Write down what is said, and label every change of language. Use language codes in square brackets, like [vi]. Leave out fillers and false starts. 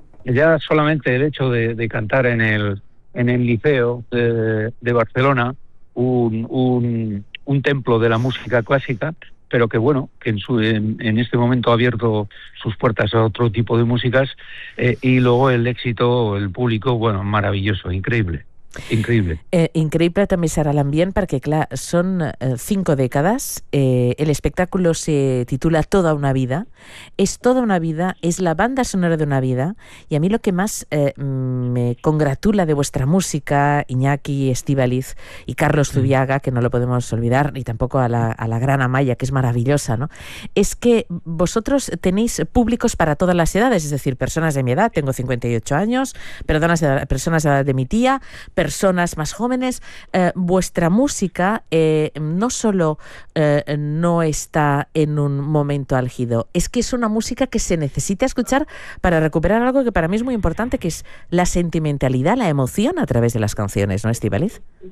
[es] Ya solamente el hecho de cantar en el Liceo de Barcelona, un templo de la música clásica, pero que bueno, que en este momento ha abierto sus puertas a otro tipo de músicas, y luego el éxito, el público, bueno, maravilloso, increíble. Increíble. [ca] Increíble també serà l'ambient, perquè clar, són 5 dècades, l'espectacle se titula Toda una vida, és Toda una vida, és la banda sonora d'una vida, i a mi el que més me congratula de vostra música, Iñaki, Estíbaliz i Carlos Zubiaga, [es] que no lo podemos olvidar, [ca] ni tampoc a la gran Amaya, que és maravillosa, ¿no? [es] Es que vosotros tenéis públicos para todas las edades, es decir, personas de mi edad, tengo 58 años, personas de edad de mi tía, personas más jóvenes, vuestra música no solo no está en un momento álgido, es que es una música que se necesita escuchar para recuperar algo que para mí es muy importante, que es la sentimentalidad, la emoción a través de las canciones, ¿no, Estíbaliz?